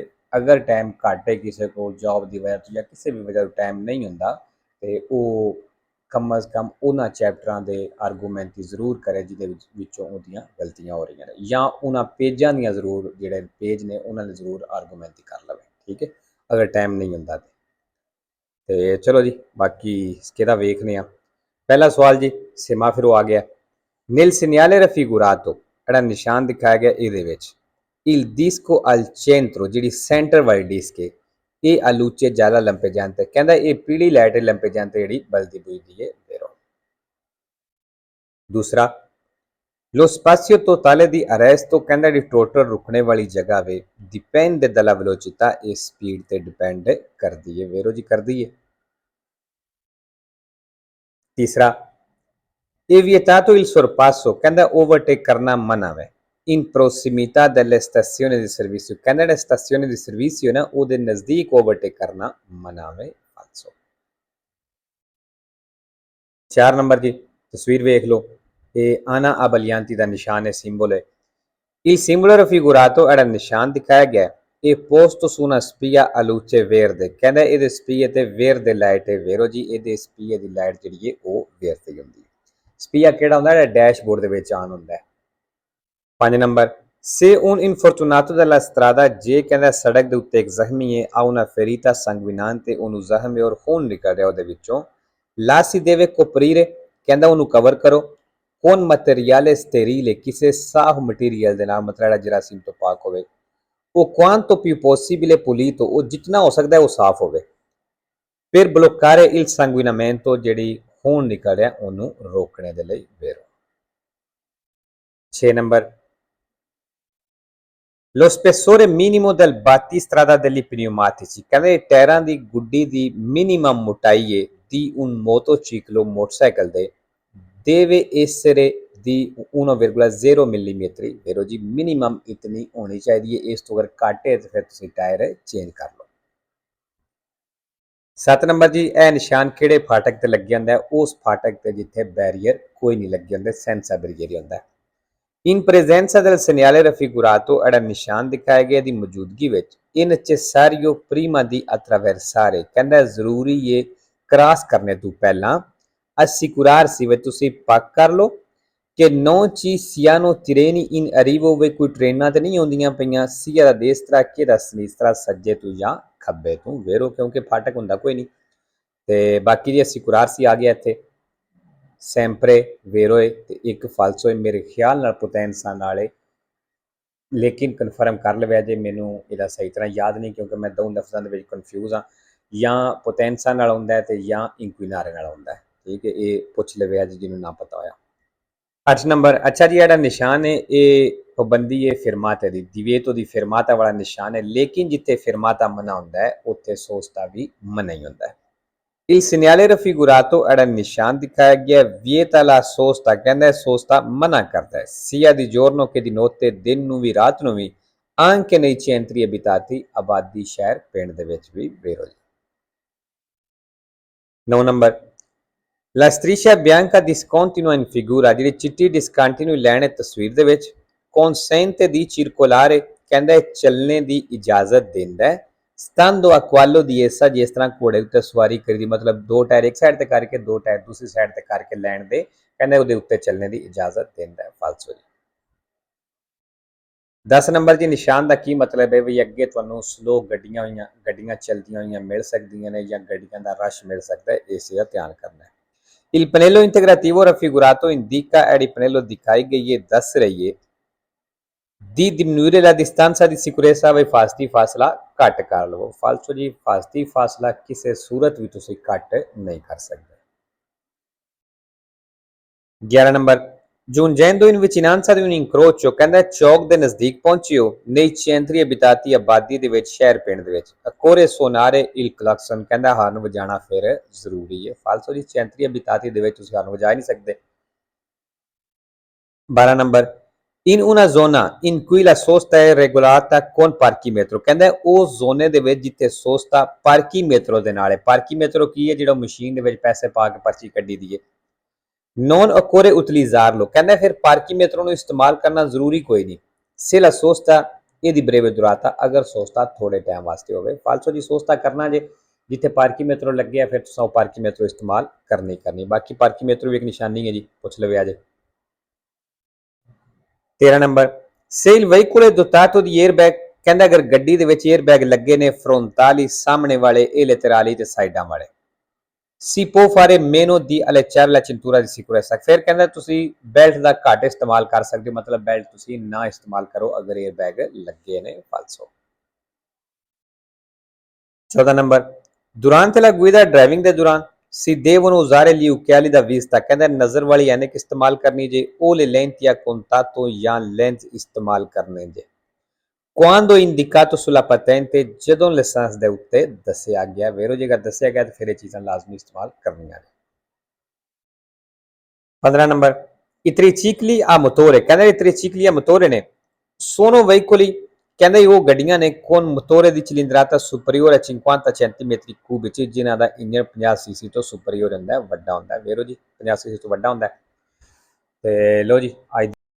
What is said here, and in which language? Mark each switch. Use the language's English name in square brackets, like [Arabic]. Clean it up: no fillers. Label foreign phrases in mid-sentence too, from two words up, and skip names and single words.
[Punjabi] ਅਗਰ ਟਾਈਮ ਘੱਟ ਹੈ ਕਿਸੇ ਕੋਲ ਜੌਬ ਦੀ ਵਜ੍ਹਾ ਤੋਂ ਜਾਂ ਕਿਸੇ ਵੀ ਵਜ੍ਹਾ ਤੋਂ ਟਾਈਮ ਨਹੀਂ ਹੁੰਦਾ ਤੇ ਉਹ ਕਮ ਅਜ਼ ਕਮ ਉਹਨਾਂ ਚੈਪਟਰਾਂ ਦੇ ਆਰਗੂਮੈਂਟ ਹੀ ਜ਼ਰੂਰ ਕਰੇ ਜਿਹਦੇ ਵਿੱਚੋਂ ਉਹਦੀਆਂ ਗਲਤੀਆਂ ਹੋ ਰਹੀਆਂ ਨੇ, ਜਾਂ ਉਹਨਾਂ ਪੇਜਾਂ ਦੀਆਂ ਜ਼ਰੂਰ ਜਿਹੜੇ ਪੇਜ ਨੇ ਉਹਨਾਂ ਨੇ ਜ਼ਰੂਰ ਆਰਗੂਮੈਂਟ ਹੀ ਕਰ ਲਵੇ। ਠੀਕ ਹੈ, ਅਗਰ ਟਾਈਮ ਨਹੀਂ ਹੁੰਦਾ ਤੇ ਚਲੋ ਜੀ ਬਾਕੀ ਕਿਹਦਾ ਵੇਖਦੇ ਆ। ਪਹਿਲਾ ਸਵਾਲ ਜੀ ਸੇਮਾਫਿਰੋ ਆ ਗਿਆ। [Italian] nel segnale raffigurato [Punjabi] ਜਿਹੜਾ ਨਿਸ਼ਾਨ ਦਿਖਾਇਆ ਗਿਆ ਇਹਦੇ ਵਿੱਚ [Italian] il disco al centro [Punjabi] ਜਿਹੜੀ ਸੈਂਟਰ ਵਾਲੀ ਡਿਸਕ ਹੈ ਇਹ [Italian] a luce gialla lampeggiante [Punjabi] ਕਹਿੰਦਾ ਇਹ ਪੀਲੀ ਲਾਈਟ lampeggiante ਜਿਹੜੀ ਬਲਦੀ ਬੁਝਦੀ ਹੈ vero। ਦੂਸਰਾ [Italian] lo spazio totale di arresto [Punjabi] ਕਹਿੰਦਾ ਜਿਹੜੀ ਟੋਟਲ ਰੁਕਣੇ ਵਾਲੀ ਜਗ੍ਹਾ ਵੇ [Italian] dipende dalla velocità e speed [Punjabi] ਤੇ ਡਿਪੈਂਡ ਕਰਦੀ ਹੈ vero ਜੀ, ਕਰਦੀ ਹੈ। ਤੀਸਰਾ [Italian] è vietato il sorpasso [Punjabi] ਕਹਿੰਦਾ ਓਵਰਟੇਕ ਕਰਨਾ ਮਨਾ ਹੈ [Italian] in prossimità delle stazioni di servizio [Punjabi] ਕਹਿੰਦਾ ਜਿਹੜੇ ਸਟੇਸ਼ਨਾਂ ਦੀ ਸਰਵਿਸਿਓ ਨਾ ਉਹਦੇ ਨਜ਼ਦੀਕ ਓਵਰਟੇਕ ਕਰਨਾ ਮਨਾ ਹੈ falso। 4 ਨੰਬਰ ਜੀ ਤਸਵੀਰ ਵੇਖ ਲਓ, ਇਹ ਆਨਾ ਅਬਲਿਆਂਤੀ ਦਾ ਨਿਸ਼ਾਨ ਹੈ, ਸਿੰਬਲ ਹੈ। [Italian] il simbolo raffigurato [Punjabi] ਜਿਹੜਾ ਨਿਸ਼ਾਨ ਦਿਖਾਇਆ ਗਿਆ ਇਹ [Italian] posto su una spia a luce verde [Punjabi] ਕਹਿੰਦਾ ਇਹਦੇ ਸਪੀਏ ਤੇ verde ਲਾਈਟ ਹੈ vero ਜੀ, ਇਹਦੇ ਸਪੀਏ ਦੀ ਲਾਈਟ ਜਿਹੜੀ ਹੈ ਉਹ verde ਤੇ ਹੁੰਦੀ ਹੈ। ਸਪੀਆ ਕਿਹੜਾ ਹੁੰਦਾ ਜਿਹੜਾ ਡੈਸ਼ਬੋਰਡ ਦੇ ਵਿੱਚ ਆਨ ਹੁੰਦਾ ਹੈ। 5 ਨੰਬਰ [Italian] se un infortunato della strada [Punjabi] ਜੇ ਕਹਿੰਦਾ ਸੜਕ ਦੇ ਉੱਤੇ ਇੱਕ ਜ਼ਖਮੀ ਹੈ ਆ [Italian] una ferita sanguinante [Punjabi] ਉਹਨੂੰ ਜ਼ਖਮ ਹੈ ਔਰ ਖੂਨ ਨਿਕਲ ਰਿਹਾ ਉਹਦੇ ਵਿੱਚੋਂ [Italian] la si deve coprire [Punjabi] ਕਹਿੰਦਾ ਉਹਨੂੰ ਕਵਰ ਕਰੋ [Italian] con materiale sterile [Punjabi] ਕਿਸੇ ਸਾਫ਼ ਮਟੀਰੀਅਲ ਦੇ ਨਾਲ, ਮਤਲਬ ਜਿਹੜਾ ਜਰਾਸੀਮ ਤੋਂ ਪਾਕ ਹੋਵੇ। ਉਹ [Italian] quanto più possibile pulito [Punjabi] ਉਹ ਜਿੰਨਾ ਹੋ ਸਕਦਾ ਉਹ ਸਾਫ਼ ਹੋਵੇ। ਫਿਰ [Italian] bloccare il sanguinamento [Punjabi] ਜਿਹੜੀ ਖੂਨ ਨਿਕਲ ਰਿਹਾ ਉਹਨੂੰ ਰੋਕਣੇ ਦੇ ਲਈ vero। 6 ਨੰਬਰ [Italian] lo spessore minimo del battistrada degli pneumatici [Punjabi] ਕਹਿੰਦੇ ਟਾਇਰਾਂ ਦੀ ਗੁੱਡੀ ਦੀ ਮਿਨੀਮਮ ਮੋਟਾਈ ਹੈ [Italian] di un motociclo [Punjabi] ਮੋਟਰਸਾਈਕਲ ਦੇ [Italian] deve essere di 1,0 [Punjabi] ਮਿਲੀਮੀਟਰ vero ਜੀ, ਮਿਨੀਮਮ ਇਤਨੀ ਹੋਣੀ ਚਾਹੀਦੀ ਹੈ। ਇਸ ਤੋਂ ਅਗਰ ਘੱਟ ਹੈ ਤਾਂ ਫਿਰ ਤੁਸੀਂ ਟਾਇਰ ਚੇਂਜ ਕਰ ਲਓ। 7 ਨੰਬਰ ਜੀ ਇਹ ਨਿਸ਼ਾਨ ਕਿਹੜੇ ਫਾਟਕ ਤੇ ਲੱਗਿਆ ਹੁੰਦਾ ਹੈ? ਉਸ ਫਾਟਕ ਤੇ ਜਿੱਥੇ ਬੈਰੀਅਰ ਕੋਈ ਨਹੀਂ ਲੱਗੇ ਹੁੰਦੇ, ਸੈਂਸਾ ਬੈਰੀਅਰ ਹੁੰਦਾ ਹੈ। [Italian] in presenza del segnale raffigurato [Punjabi] ਜਿਹੜਾ ਨਿਸ਼ਾਨ ਦਿਖਾਇਆ ਗਿਆ ਦੀ ਮੌਜੂਦਗੀ ਵਿੱਚ [Italian] è necessario prima di attraversare [Punjabi] ਕਹਿੰਦਾ ਜ਼ਰੂਰੀ ਹੈ ਕ੍ਰਾਸ ਕਰਨੇ ਤੋਂ ਪਹਿਲਾਂ assicurarsi ਵੀ ਤੁਸੀਂ ਪੱਕ ਕਰ ਲਓ ਕਿ [Italian] non ci siano treni in arrivo [Punjabi] ਵੀ ਕੋਈ ਟ੍ਰੇਨਾਂ ਤੇ ਨਹੀਂ ਆਉਂਦੀਆਂ ਪਈਆਂ [Italian] sia da destra che da sinistra [Punjabi] ਸੱਜੇ ਤੋਂ ਜਾਂ ਖੱਬੇ ਤੋਂ vero ਕਿਉਂਕਿ ਫਾਟਕ ਹੁੰਦਾ ਕੋਈ ਨਹੀਂ। ਤੇ ਬਾਕੀ ਜੀ assicurarsi ਆ ਗਿਆ ਇੱਥੇ [Italian] sempre vero [Punjabi] ਹੈ ਤੇ ਇੱਕ falso ਹੈ ਮੇਰੇ ਖਿਆਲ ਨਾਲ potenza ਨਾਲ ਹੈ, ਲੇਕਿਨ ਕਨਫਰਮ ਕਰ ਲਵਿਆ ਜੇ, ਮੈਨੂੰ ਇਹਦਾ ਸਹੀ ਤਰ੍ਹਾਂ ਯਾਦ ਨਹੀਂ ਕਿਉਂਕਿ ਮੈਂ ਦੋ ਲਫ਼ਜ਼ਾਂ ਦੇ ਵਿੱਚ ਕਨਫਿਊਜ਼ ਹਾਂ, ਜਾਂ potenza ਨਾਲ ਹੁੰਦਾ ਹੈ ਤੇ ਜਾਂ inquinare ਨਾਲ ਹੁੰਦਾ ਹੈ। ਠੀਕ ਹੈ, ਇਹ ਪੁੱਛ ਲਵਿਆ ਜੀ ਜਿਹਨੂੰ ਨਾ ਪਤਾ ਹੋਇਆ। 8 ਨੰਬਰ ਅੱਛਾ ਜੀ ਜਿਹੜਾ ਨਿਸ਼ਾਨ ਹੈ ਇਹ ਪਾਬੰਦੀ ਹੈ ਫਿਰਮਾਤੇ ਦੀ, divieto ਦੀ ਫਿਰਮਾਤਾ ਵਾਲਾ ਨਿਸ਼ਾਨ ਹੈ, ਲੇਕਿਨ ਜਿੱਥੇ ਫਿਰਮਾਤਾ ਮਨਾ ਹੁੰਦਾ ਹੈ ਉੱਥੇ ਸੋਸਤਾ ਵੀ ਮਨਾ ਹੀ ਹੁੰਦਾ ਹੈ। [Italian] il segnale raffigurato [Punjabi] ਜਿਹੜਾ ਨਿਸ਼ਾਨ ਦਿਖਾਇਆ ਗਿਆ [Italian] vieta la sosta [Punjabi] ਕਹਿੰਦਾ ਸੋਸਤਾ ਮਨਾ ਕਰਦਾ ਹੈ [Italian] sia di giorno che di notte [Punjabi] ਦਿਨ ਨੂੰ ਵੀ ਰਾਤ ਨੂੰ ਵੀ [Italian] anche nei centri abitati [Punjabi] ਆਬਾਦੀ ਸ਼ਹਿਰ ਪਿੰਡ ਦੇ ਵਿੱਚ ਵੀ vero ਜੀ। 9 ਨੰਬਰ [Italian] la striscia bianca discontinua in figura [Punjabi] ਜਿਹੜੀ ਚਿੱਟੀ discontinue ਲਾਈਨ ਹੈ ਤਸਵੀਰ ਦੇ ਵਿੱਚ [Italian] consente di circolare [Punjabi] ਕਹਿੰਦਾ ਚੱਲਣੇ ਦੀ ਇਜਾਜ਼ਤ ਦਿੰਦਾ ਹੈ। [Italian] stando a quallo di essa, [Punjabi] ਜਿਸ ਤਰ੍ਹਾਂ ਘੋੜੇ ਉੱਤੇ ਸਵਾਰੀ ਕਰੀ ਦੀ, ਮਤਲਬ ਦੋ ਟਾਇਰ ਇੱਕ ਸਾਈਡ ਤੇ ਕਰਕੇ ਦੋ ਟਾਇਰ ਦੂਸਰੀ ਸਾਈਡ ਤੇ ਕਰਕੇ ਲੈਣ ਦੇ, ਕਹਿੰਦਾ ਉਹਦੇ ਉੱਤੇ ਚੱਲਣੇ ਦੀ ਇਜਾਜ਼ਤ ਦਿੰਦਾ ਹੈ। ਫਾਲਸੋ ਜੀ। 10 ਨੰਬਰ ਜੀ, ਨਿਸ਼ਾਨ ਦਾ ਕੀ ਮਤਲਬ ਹੈ ਵੀ ਅੱਗੇ ਤੁਹਾਨੂੰ ਸਲੋ ਗੱਡੀਆਂ ਚਲਦੀਆਂ ਹੋਈਆਂ ਮਿਲ ਸਕਦੀਆਂ ਨੇ ਜਾਂ ਗੱਡੀਆਂ ਦਾ ਰਸ਼ ਮਿਲ ਸਕਦਾ ਹੈ, ਇਸ ਦਾ ਧਿਆਨ ਕਰਨਾ ਹੈ। [Italian] Il pannello integrativo raffigurato indica [Punjabi] ਇਹ pannello ਦਿਖਾਈ ਗਈ ਹੈ ਦੱਸ ਰਹੀ ਹੈ [Italian] di diminuire la distanza di sicurezza [Punjabi] ਵੀ ਫਾਸਤੀ ਫਾਸਲਾ ਘੱਟ ਕਰ ਲਵੋ। ਫਾਲਸੋ ਜੀ, ਫਾਸਤੀ ਫਾਸਲਾ ਕਿਸੇ ਸੂਰਤ ਵੀ ਤੁਸੀਂ ਘੱਟ ਨਹੀਂ ਕਰ ਸਕਦੇ। 11 ਨੰਬਰ, [Italian] giungendo in vicinanza di un incrocio, [Punjabi] ਕਹਿੰਦਾ ਚੌਕ ਦੇ ਨਜ਼ਦੀਕ ਪਹੁੰਚਿਓ [Italian] nei centri abitati, [Punjabi] ਆਬਾਦੀ ਦੇ ਵਿੱਚ, ਸ਼ਹਿਰ ਪਿੰਡ ਦੇ ਵਿੱਚ। [Italian] occorre suonare il clacson, [Punjabi] ਕਹਿੰਦਾ ਹਾਰਨ ਵਜਾਣਾ ਫਿਰ ਜ਼ਰੂਰੀ ਹੈ। ਫਾਲਸੋ ਜੀ, [Italian] centri abitati [Punjabi] ਦੇ ਵਿੱਚ ਤੁਸੀਂ ਹਾਰਨ ਵਜਾ ਨਹੀਂ ਸਕਦੇ। 12 ਨੰਬਰ, [Italian] in una zona in cui la sosta è regolata con parchimetro, [Punjabi] ਕਹਿੰਦਾ ਉਹ ਜ਼ੋਨੇ ਦੇ ਵਿੱਚ ਜਿੱਥੇ ਸੋਸਤਾ ਪਾਰਕੀਮੇਟਰੋ ਦੇ ਨਾਲ ਹੈ। ਪਾਰਕੀਮੇਟਰੋ ਕੀ ਹੈ? ਜਿਹੜਾ ਮਸ਼ੀਨ ਦੇ ਵਿੱਚ ਪੈਸੇ ਪਾ ਕੇ ਪਰਚੀ ਕੱਢੀ ਦੀ ਹੈ। [Italian] non occorre utilizzarlo, [Punjabi] ਕਹਿੰਦਾ ਫਿਰ ਪਾਰਕੀਮੇਟਰੋ ਨੂੰ ਇਸਤੇਮਾਲ ਕਰਨਾ ਜ਼ਰੂਰੀ ਕੋਈ ਨਹੀਂ। [Italian] se la sosta è di breve durata, [Punjabi] ਅਗਰ ਸੋਸਤਾ ਥੋੜੇ ਟਾਈਮ ਵਾਸਤੇ ਹੋਵੇ। ਫਾਲਸੋ ਜੀ, ਸੋਸਤਾ ਕਰਨਾ ਜੇ ਜਿੱਥੇ ਪਾਰਕੀਮੇਟਰੋ ਲੱਗਿਆ ਫਿਰ ਤੁਸੀਂ ਉਹ ਪਾਰਕੀਮੇਟਰੋ ਇਸਤੇਮਾਲ ਕਰਨੀ। ਬਾਕੀ ਪਾਰਕੀਮੇਟਰੋ ਵੀ ਇੱਕ ਨਿਸ਼ਾਨੀ ਹੈ ਜੀ, ਪੁੱਛ ਲਵੇ ਅਜੇ। 13 ਨੰਬਰ, [Italian] se il veicolo è dotato di airbag, [Punjabi] ਕਹਿੰਦਾ ਅਗਰ ਗੱਡੀ ਦੇ ਵਿੱਚ 에ਅਰ ਬੈਗ ਲੱਗੇ ਨੇ ਫਰੰਟਾਲੀ, ਸਾਹਮਣੇ ਵਾਲੇ, [Italian] e laterali [Punjabi] ਤੇ ਸਾਈਡਾਂ ਵਾਲੇ। [Italian] si può fare meno di allacciare la cintura di sicurezza, [Punjabi] ਫਿਰ ਕਹਿੰਦਾ ਤੁਸੀਂ ਬੈਲਟ ਦਾ ਘੱਟ ਇਸਤੇਮਾਲ ਕਰ ਸਕਦੇ ਹੋ, ਮਤਲਬ ਬੈਲਟ ਤੁਸੀਂ ਨਾ ਇਸਤੇਮਾਲ ਕਰੋ ਅਗਰ 에ਅਰ ਬੈਗ ਲੱਗੇ ਨੇ। ਫਾਲਸੋ। 14 ਨੰਬਰ, [Italian] durante la guida, [Punjabi] ਡਰਾਈਵਿੰਗ ਦੇ ਦੌਰਾਨ [Italian] si devono usare gli occhiali da vista, [Punjabi] ਕਹਿੰਦਾ ਨਜ਼ਰ ਵਾਲੀ ਐਨਕ ਇਸਤੇਮਾਲ ਕਰਨੀ ਜੇ, [Italian] o le lenti a contatto [Punjabi] ਜਾਂ ਲੈਂਸ ਇਸਤੇਮਾਲ ਕਰਨੇ ਜੇ। [Italian] quando indicato sulla patente, [Punjabi] ਜਦੋਂ ਲਾਇਸੈਂਸ ਦੇ ਉੱਤੇ ਦੱਸਿਆ ਗਿਆ। ਵੇਰੋ ਜੇਕਰ ਦੱਸਿਆ ਗਿਆ ਤਾਂ ਫਿਰ ਇਹ ਚੀਜ਼ਾਂ ਲਾਜ਼ਮੀ ਇਸਤੇਮਾਲ ਕਰਨੀਆਂ ਨੇ। 15 ਨੰਬਰ, [Italian] i tricicli a motore, [Punjabi] ਕਹਿੰਦਾ ਇਹ [Italian] tricicli a motore ਨੇ sono veicoli, [Punjabi] ਕਹਿੰਦਾ ਉਹ ਗੱਡੀਆਂ ਨੇ [Italian] con motore di cilindrata superiore a 50 centimetri cubici, [Punjabi] ਜਿਨ੍ਹਾਂ ਦਾ ਇੰਜਨ 50 ਸੀਸੀ ਤੋਂ ਸੁਪਰੀਅਰ ਹੁੰਦਾ, ਵੱਡਾ ਹੁੰਦਾ। ਵੇਰੋ ਜੀ, 50 ਸੀਸੀ ਤੋਂ ਵੱਡਾ ਹੁੰਦਾ। ਤੇ ਲੋ ਜੀ, ਅੱਜ